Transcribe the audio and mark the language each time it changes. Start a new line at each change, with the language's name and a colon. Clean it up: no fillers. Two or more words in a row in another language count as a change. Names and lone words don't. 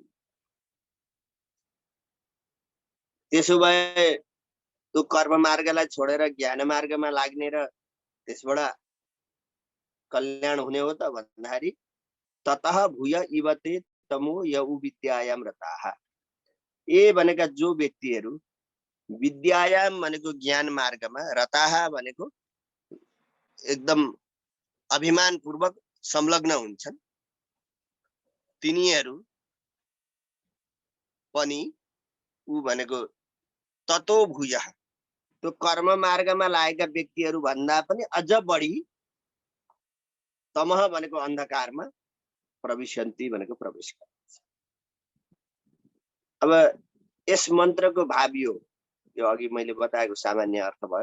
Nepali: त्यसो भए त्यो कर्म मार्गलाई छोडेर ज्ञान मार्गमा लाग्ने र त्यसबाट कल्याण हुने हो त भन्दाखेरि
Sanskrit: ततः भूय इव ते तमो यौ विद्यायां रताः।
Nepali: ए भनेका जो व्यक्तिहरू विद्यायाम भनेको ज्ञान मार्गमा, रताः भनेको एकदम अभिमान पूर्वक संलग्न हुन्छन्, तिनीहरू पनि उ भनेको
Sanskrit: ततो भूय
Nepali: त्यो कर्म मार्गमा लागेका व्यक्तिहरू भन्दा पनि अझ बढी तमह भनेको अन्धकारमा प्रविशन्ति भनेको प्रवेश गर्छ। अब यस मन्त्रको भाव यो अघि मैले बताएको सामान्य अर्थ भयो।